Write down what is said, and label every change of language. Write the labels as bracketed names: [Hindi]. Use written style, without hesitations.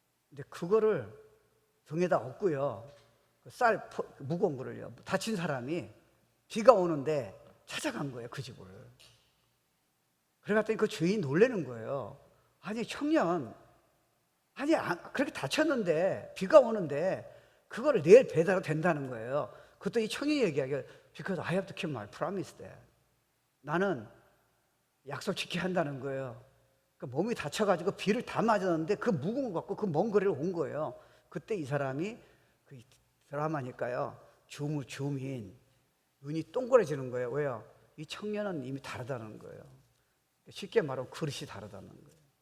[Korean] 근데 그거를 등에다 업고요. 쌀 무거운 거를요. 다친 사람이 비가 오는데 찾아간 거예요, 그 집을. 그래갔더니 그 주인이 놀라는 거예요. 아니 청년, 아니 그렇게 다쳤는데 비가 오는데 그거를 내일 배달도 된다는 거예요. 그것도 이 청년이 얘기하기를 [English] Because I have to keep my promise there. [Korean] 나는 약속 지켜야 한다는 거예요. 그러니까 몸이 다쳐가지고 비를 다 맞았는데 그 무거운 거 갖고 그 먼 거리를 온 거예요. 그때 이 사람이 그 드라마니까요. 주민 눈이 동그래지는 거예요. 왜요? 이 청년은 이미 다르다는 거예요. 쉽게 말하면 그릇이 다르다는 거예요.